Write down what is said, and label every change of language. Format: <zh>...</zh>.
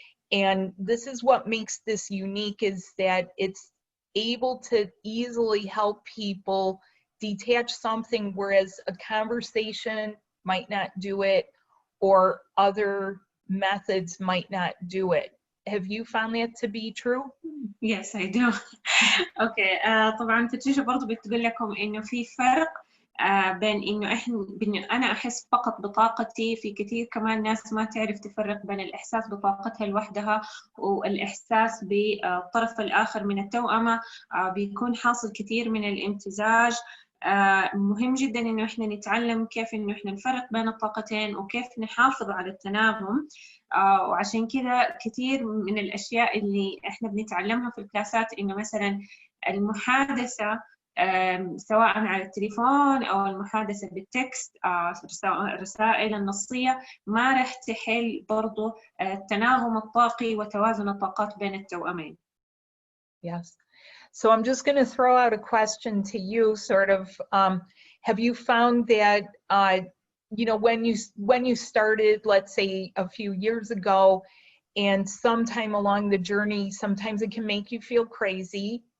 <en>And this is what makes this unique, is that it's able to easily help people detach something, whereas a conversation might not do it, or other methods might not do it. Have you found that to be true? Yes, I do. Okay.</en> <ar>طبعا باتريشا برضو بتقول لكم إنه في فرق بين إنه أنا أحس فقط بطاقتي. في كثير كمان ناس ما تعرف تفرق بين الإحساس بطاقتها لوحدها والإحساس بالطرف الآخر من التوأمة. بيكون حاصل كثير من الامتزاج. مهم جدا إنه إحنا نتعلم كيف إنه إحنا نفرق بين الطاقتين وكيف نحافظ على التناغم. وعشان كذا كثير من الأشياء اللي إحنا بنتعلمها في الكلاسات إنه مثلا المحادثة سواء على التليفون أو المحادثة بالتكست، الرسائل النصية، ما رح تحل برضو التناغم الطاقي وتوازن الطاقات بين التوأمين.</ar> <en>Yes. So I'm just going to throw out a question to you, sort of, have you found that, you know, when you started, let's say a few years ago, and sometime along the journey, sometimes it can make you feel crazy.</en>